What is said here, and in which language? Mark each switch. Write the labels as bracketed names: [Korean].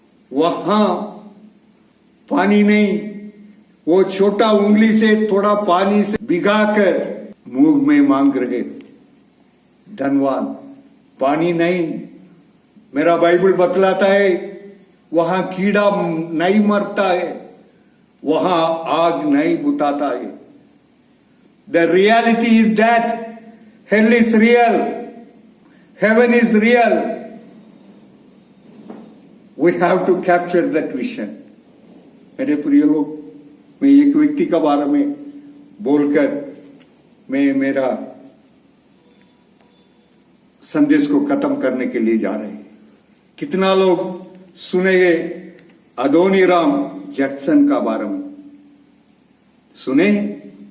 [Hindi] वहां पानी नहीं, वो छोटा उंगली से थोड़ा पानी से भिगाकर मुंह में मांग रहे। धनवान पानी नहीं। मेरा बाइबल बतलाता है वहां कीड़ा नहीं मरता है, वहां आग नहीं बुताता है। [English] The reality is that hell is real, heaven is real. We have to capture that vision. [Hindi] मेरे प्रिय लोग, मैं एक व्यक्ति के बारे में बोलकर मैं मेरा संदेश को खत्म करने के लिए जा रहे हैं। कितना लोग सुनेंगे अदोनीराम जैक्सन का बारे में? सुने?